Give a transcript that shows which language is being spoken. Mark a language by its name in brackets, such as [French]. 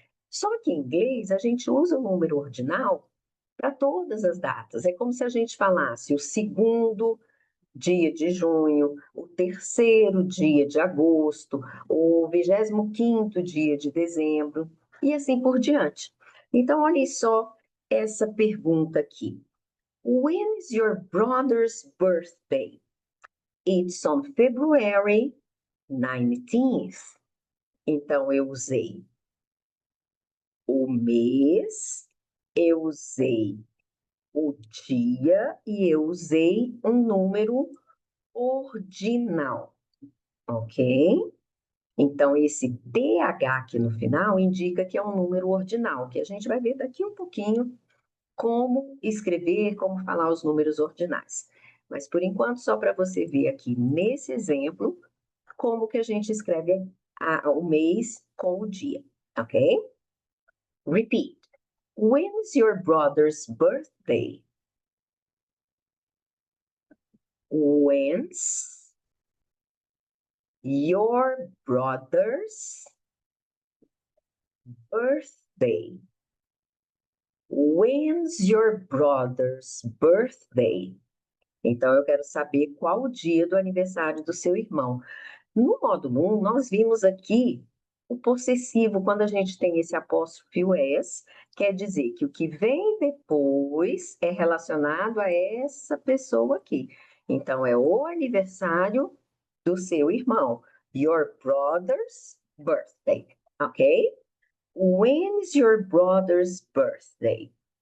[Portuguese] Só que em inglês, a gente usa o número ordinal para todas as datas. É como se a gente falasse o segundo dia de junho, o terceiro dia de agosto, o 25º dia de dezembro, e assim por diante. Então, olhem só essa pergunta aqui. [English] When is your brother's birthday? It's on February 19th. [Portuguese] Então, eu usei o mês, eu usei o dia e eu usei um número ordinal, ok? Então, esse TH aqui no final indica que é um número ordinal, que a gente vai ver daqui um pouquinho como escrever, como falar os números ordinais. Mas, por enquanto, só para você ver aqui nesse exemplo, como que a gente escreve o mês com o dia, ok? [English] Repeat. When's your brother's birthday? When's your brother's birthday? When's your brother's birthday? [Portuguese] Então, eu quero saber qual o dia do aniversário do seu irmão. No módulo 1, nós vimos aqui o possessivo, quando a gente tem esse apóstrofo S, quer dizer que o que vem depois é relacionado a essa pessoa aqui. Então, é o aniversário do seu irmão. [English] Your brother's birthday, ok? When is your brother's birthday?